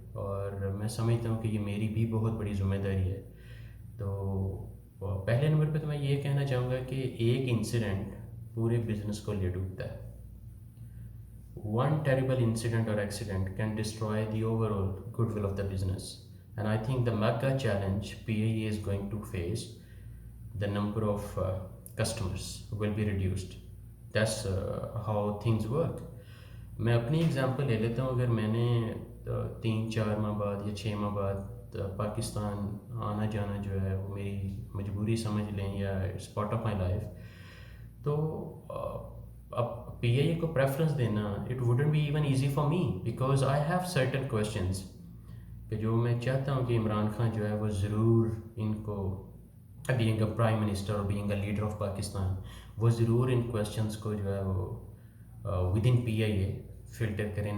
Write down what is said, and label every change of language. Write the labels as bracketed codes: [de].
[ur] اور میں سمجھتا ہوں کہ یہ میری بھی بہت بڑی ذمہ داری ہے. تو پہلے نمبر پہ تو میں یہ کہنا چاہوں گا کہ ایک انسیڈنٹ پورے بزنس کو لے ڈوبتا ہے. [en] One terrible incident or accident can destroy the overall goodwill of the business. And I think the mega challenge PAE is going to face, the number of customers will be reduced. That's how things work. [ur] میں اپنی example لے لیتا ہوں. اگر میں نے 3-4 ماہ بعد یا 6 ماہ بعد پاکستان آنا جانا جو ہے وہ میری مجبوری سمجھ لیں یا [en] it's part of my life, [ur] تو اب پی آئی اے کو پریفرنس دینا [en] it wouldn't be even easy for me, because I have certain questions [ur] کہ جو میں چاہتا ہوں کہ عمران خان جو ہے وہ ضرور ان کو، [en] being a prime minister [ur] اور [en] being a leader of Pakistan, [ur] وہ ضرور ان کویشچنس کو جو ہے وہ with in P I a filter کریں.